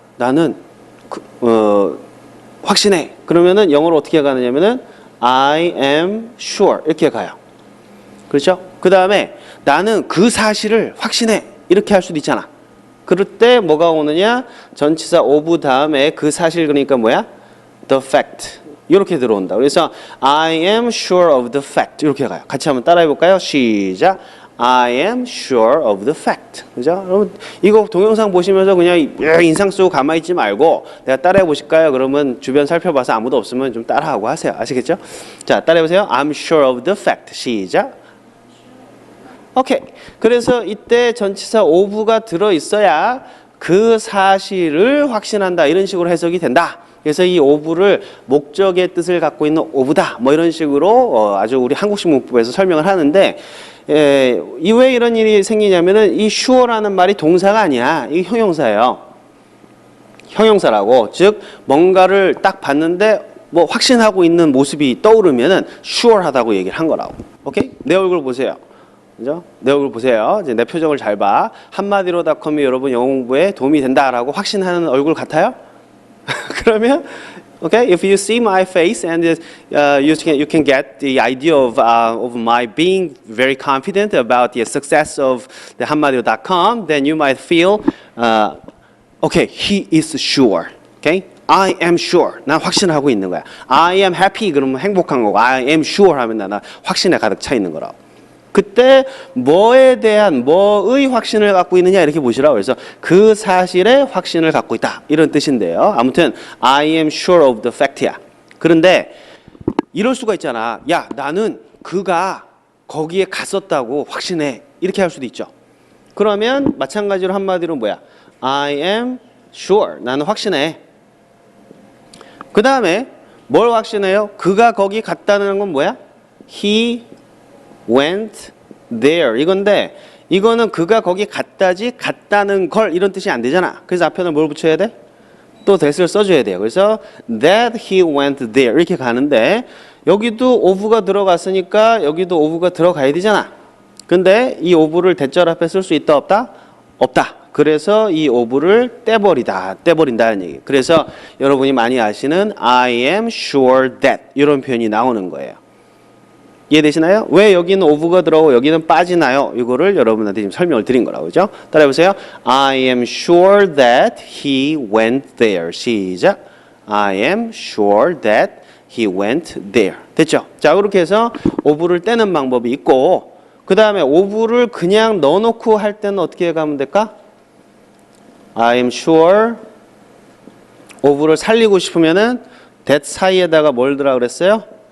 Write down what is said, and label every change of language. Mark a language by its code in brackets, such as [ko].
[ko] 나는 확신해. 그러면은 영어로 어떻게 가느냐면은 [en] I am sure [ko] 이렇게 가요. 그렇죠? 그 다음에 나는 그 사실을 확신해. 이렇게 할 수도 있잖아. 그럴 때 뭐가 오느냐? 전치사 of 다음에 그 사실 그러니까 뭐야? [en] The fact. 이렇게 들어온다. [ko] 그래서 [en] I am sure of the fact. [ko] 이렇게 가요. 같이 한번 따라해 볼까요? 시작. [en] I am sure of the fact. [ko] 그죠? 여러분 이거 동영상 보시면서 그냥 인상 쓰고 가만히 있지 말고 내가 따라해 보실까요? 그러면 주변 살펴봐서 아무도 없으면 좀 따라하고 하세요. 아시겠죠? 자, 따라해 보세요. [en] I'm sure of the fact. [ko] 시작. 오케이. 그래서 이때 전치사 of가 들어 있어야 그 사실을 확신한다. 이런 식으로 해석이 된다. 그래서 이 of를 목적의 뜻을 갖고 있는 of다. 뭐 이런 식으로 아주 우리 한국식 문법에서 설명을 하는데 이 왜 이런 일이 생기냐면은 이 sure라는 말이 동사가 아니야. 이게 형용사예요. 형용사라고. 즉 뭔가를 딱 봤는데 뭐 확신하고 있는 모습이 떠오르면은 sure하다고 얘기를 한 거라고. 오케이? 내 얼굴 보세요. 그죠? 내 얼굴 보세요. 이제 내 표정을 잘 봐. 한마디로닷컴이 여러분 영어 공부에 도움이 된다라고 확신하는 얼굴 같아요? [en] 그러면 okay, if you see my face and you can get the idea of my being very confident about the success of the 한마디로.com, then you might feel okay, he is sure. Okay? I am sure. [ko] 난 확신하고 있는 거야. [en] I am happy [ko] 그러면 행복한 거고 [en] I am sure [ko] 하면 나 확신에 가득 차 있는 거라고. 그때 뭐에 대한 뭐의 확신을 갖고 있느냐 이렇게 보시라고. 그래서 그 사실에 확신을 갖고 있다 이런 뜻인데요. 아무튼 [en] I am sure of the fact야. [ko] 그런데 이럴 수가 있잖아. 야, 나는 그가 거기에 갔었다고 확신해. 이렇게 할 수도 있죠. 그러면 마찬가지로 한마디로 뭐야? [en] I am sure. [ko] 나는 확신해. 그 다음에 뭘 확신해요? 그가 거기 갔다는 건 뭐야? [en] He went there [ko] 이건데 이거는 그가 거기 갔다는 걸 이런 뜻이 안 되잖아. 그래서 앞에는 뭘 붙여야 돼? 또 that을 써줘야 돼요. 그래서 [en] that he went there [ko] 이렇게 가는데 여기도 of가 들어갔으니까 여기도 of가 들어가야 되잖아. 근데 이 of를 대절 앞에 쓸 수 있다 없다? 없다. 그래서 이 of를 떼버린다는 얘기. 그래서 여러분이 많이 아시는 [en] I am sure that [ko] 이런 표현이 나오는 거예요. 이해되시나요? 왜 여기는 of가 들어오고 여기는 빠지나요? 이거를 여러분한테 지금 설명을 드린 거라고. 그죠? 따라해보세요. [en] I am sure that he went there. [ko] 시작. [en] I am sure that he went there. [ko] 됐죠? 자, 그렇게 해서 of를 떼는 방법이 있고 그 다음에 of를 그냥 넣어놓고 할 때는 어떻게 가면 될까? [en] I am sure [ko] of를 살리고 싶으면은 that 사이에다가 뭘 들어가 그랬어요?